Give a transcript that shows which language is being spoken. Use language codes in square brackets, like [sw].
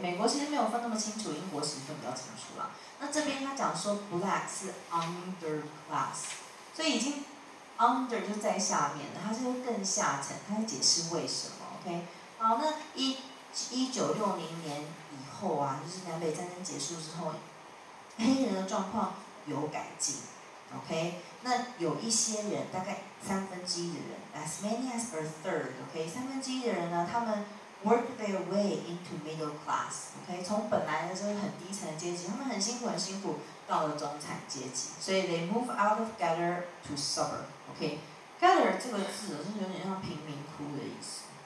[zh] 美国其实没有分那么清楚，英国其实分比较清楚啦。那这边他讲说 black 是 underclass， 所以已经 under 就在下面了，它是更下层，它会解释为什么 ，OK？好，那1960年以后啊，就是南北战争结束之后，黑人的状况有改进 ，OK？那有一些人，大概1/3的人 ， [en] as many as a third， [zh] OK？ 1/3的人呢，他们 [en] work their way into middle class，OK？ [zh] 从本来的就是很低层的阶级，他们很辛苦，到了中产阶级，所以 [en] they move out of ghetto to suburb， [zh] OK？ghetto 这个字是有点像贫民窟的意思。